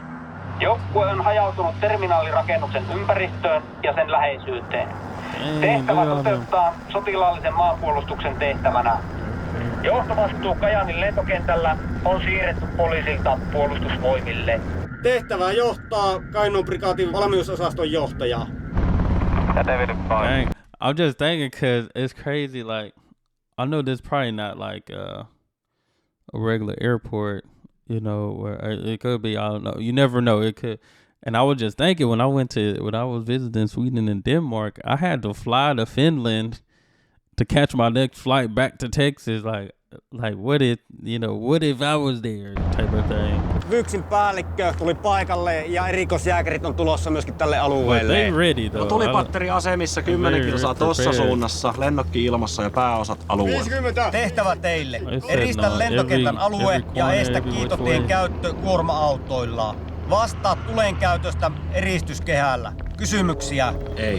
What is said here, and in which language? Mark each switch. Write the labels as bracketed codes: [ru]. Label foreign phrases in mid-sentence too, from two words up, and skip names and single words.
[fi] Joukkue on hajautunut terminaalirakennuksen ympäristöön ja sen läheisyyteen. Tehtävä toteuttaa sotilaallisen maanpuolustuksen tehtävänä. Johtovastuu Kajaanin lentokentällä on siirretty poliisilta puolustusvoimille. Tehtävää johtaa Kainuun prikaatin valmiusosaston johtaja. [en] Dang. I'm just thinking because it's crazy. Like, I know this probably not like a regular airport, you know, where it could be. I don't know. You never know. It could. And I was just thinking when I was visiting Sweden and Denmark, I had to fly to Finland to catch my next flight back to Texas. Like what if I was there type of thing. [fi] Vyksin päällikkö tuli paikalle ja erikoisjääkärit on tulossa myöskin tälle alueelle. [en] They ready though. [fi] Tulipatteriasemissa 10 kilsaa tossa suunnassa, lennokki ilmassa ja pääosat alueella. 50. Tehtävä teille. Eristä lentokentän alue ja estä kiitotien käyttö kuorma-autoilla. Vastaa tulen käytöstä eristyskehällä. Kysymyksiä? Ei.